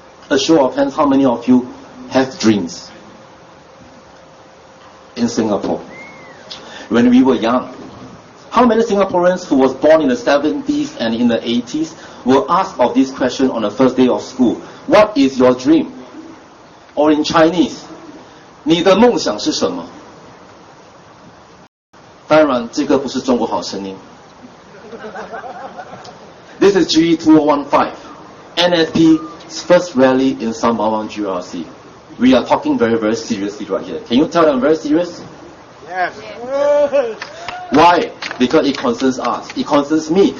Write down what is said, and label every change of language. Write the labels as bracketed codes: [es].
[en] A show of hands, how many of you have dreams in Singapore? When we were young, how many Singaporeans who was born in the 70s and in the 80s were asked of this question on the first day of school? What is your dream? Or in Chinese, [zh] 你的梦想是什么？当然，这个不是中国好声音。 [en] This is GE2015, NSP's first rally in Sembawang GRC. We are talking very, very seriously right here. Can you tell I'm very serious? Yes. Why? Because it concerns us. It concerns me.